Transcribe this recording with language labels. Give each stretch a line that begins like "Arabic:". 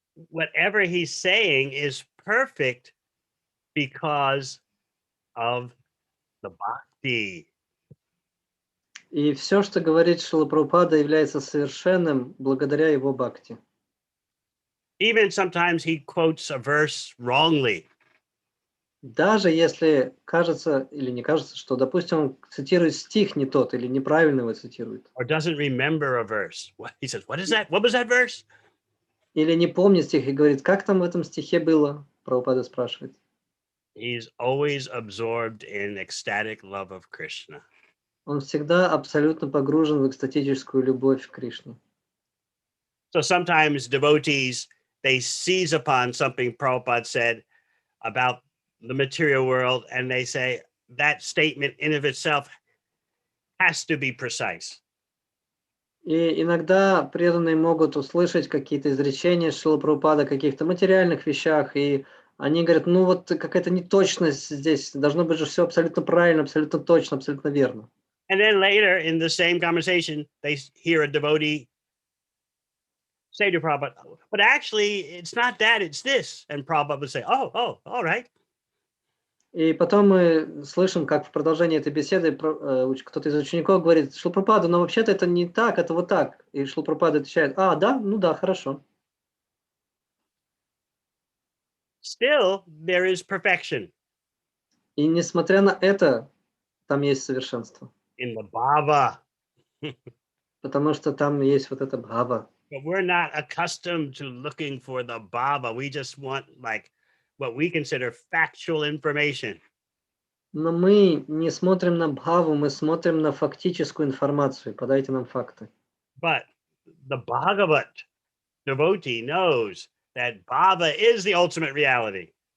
English: Whatever he's saying is perfect because of the bhakti.
Russian: И все, что говорит Шрила Прабхупада, является совершенным благодаря его бхакти.
English: Even sometimes he quotes a verse wrongly.
Russian: Даже если кажется или не кажется, что, допустим, он цитирует стих не тот или неправильно его цитирует.
English: Or doesn't remember a verse. What he says, what is that? What was that verse?
Russian: Или не помнит стих и говорит, как там в этом стихе было? Прабхупада спрашивает.
English: He's always absorbed in ecstatic love of Krishna.
Russian: Он всегда абсолютно погружен в экстатическую любовь к Кришне.
English: So sometimes devotees, they seize upon something Prabhupada said about the material world, and they say that statement in of itself has to be precise.
Russian: И иногда преданные могут услышать какие-то изречения Шрилы Прабхупады о каких-то материальных вещах, и они говорят, ну вот какая-то неточность здесь, должно быть же все абсолютно правильно, абсолютно точно, абсолютно верно.
English: And then later in the same conversation, they hear a devotee say to Prabhupada, but actually, it's not that, it's this. And Prabhupada would say, all right.
Russian: И потом мы слышим, как в продолжении этой беседы кто-то из учеников говорит, Шрила Прабхупада, но вообще-то это не так, это вот так. И Шрила Прабхупада отвечает, да, ну да, хорошо.
English: Still, there is perfection
Russian: И несмотря на это, там есть совершенство.
English: in the bhava.
Russian: Потому что там есть вот это бхава.
English: But we're not accustomed to looking for the bhava. We just want like what we consider factual information.
Russian: Но мы не смотрим на бхаву, мы смотрим на фактическую информацию. Подайте нам факты.
English: But the Bhagavat devotee knows that bhava is the ultimate reality.